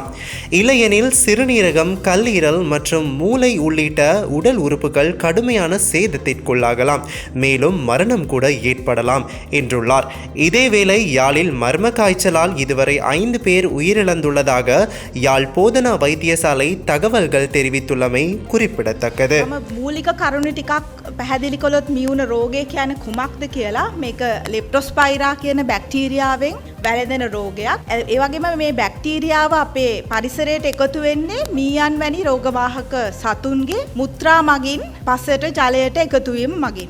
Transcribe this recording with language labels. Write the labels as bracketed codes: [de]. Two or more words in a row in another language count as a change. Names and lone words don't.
[ta] இல்லையெனில் சிறுநீரகம், கல்லீரல் மற்றும் மூளை உள்ளிட்ட உடல் உறுப்புகள் கடுமையான சேதத்திற்குள்ளாகலாம். மேலும் மரணம் கூட ஏற்படலாம் என்றுள்ளார். இதேவேளை யாழில் மர்ம காய்ச்சலால் இதுவரை 5 பேர் உயிரிழந்துள்ளதாக யாழ் போதனா வைத்தியசாலை தகவல்கள் தெரிவித்துள்ளமை குறிப்பிடத்தக்கது. [si] මූලික කරුණු ටිකක් පැහැදිලි කළොත් මියුන රෝගය කියන්නේ කුමක්ද කියලා. මේක ලෙප්ටොස්පයිරා කියන බැක්ටීරියාවෙන් වැළඳෙන රෝගයක්. ඒ වගේම මේ බැක්ටීරියාව අපේ පරිසරයට එකතු වෙන්නේ මීයන් වැනි රෝගවාහක සතුන්ගේ මුත්‍රා මගින් පසට ජලයට එකතු වීම මගින්.